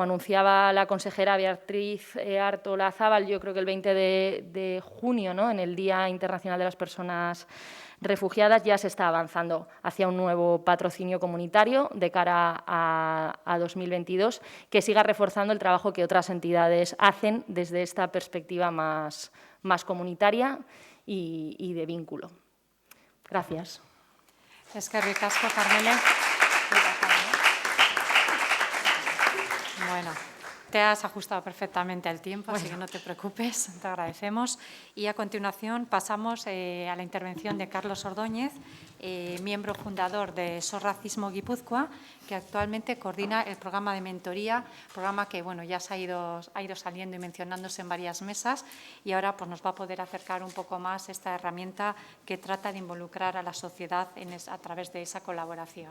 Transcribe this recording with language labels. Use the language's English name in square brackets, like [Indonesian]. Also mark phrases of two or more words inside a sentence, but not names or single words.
[Spanish] anunciaba la consejera Beatriz Artolazábal, yo creo que el 20 de junio, ¿no?, en el Día Internacional de las Personas Refugiadas, ya se está avanzando hacia un nuevo patrocinio comunitario de cara a 2022, que siga reforzando el trabajo que otras entidades hacen desde esta perspectiva más comunitaria y de vínculo. Gracias. [Basque] Eskerrik asko, Carmele. [Spanish] Bueno, te has ajustado perfectamente al tiempo, así que no te preocupes, te agradecemos. Y a continuación pasamos a la intervención de Carlos Ordóñez, miembro fundador de SOS Racismo Guipúzcoa, que actualmente coordina el programa de mentoría, programa que ya ha ido saliendo y mencionándose en varias mesas, y ahora pues, nos va a poder acercar un poco más esta herramienta que trata de involucrar a la sociedad a través de esa colaboración.